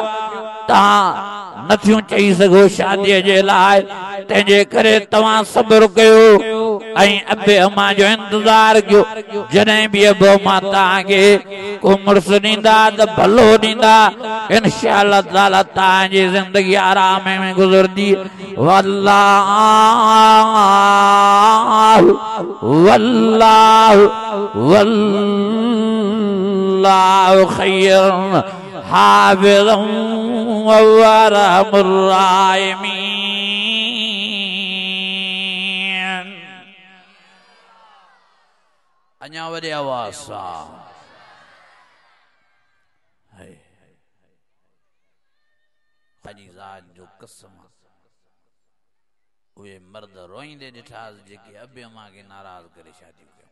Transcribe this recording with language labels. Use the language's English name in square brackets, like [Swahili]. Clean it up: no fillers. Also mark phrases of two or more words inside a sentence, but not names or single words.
[Sindhi] तव्हां नथियूं चई सघो शादीअ जे लाइ, तंहिंजे करे तव्हां सब्र कयो ऐं अब्बे अम्मा जो इंतज़ार कयो। जॾहिं बि अब्बो अम्मा तव्हांखे को मुड़ुसु ॾींदा त भलो ॾींदा, इंशाअल्लाह ताला तव्हांजी ज़िंदगी आराम में गुज़रंदी। [Arabic] والله والله والله خير حافظا و أرحم الراحمين. [Sindhi] अञा वॾे आवाज़ सां ख़ुदा जी ज़ात जो कसम, उहे मर्द रोईंदे ॾिठास जेके अबे अम्मा खे नाराज़ करे शादियूं कयूं।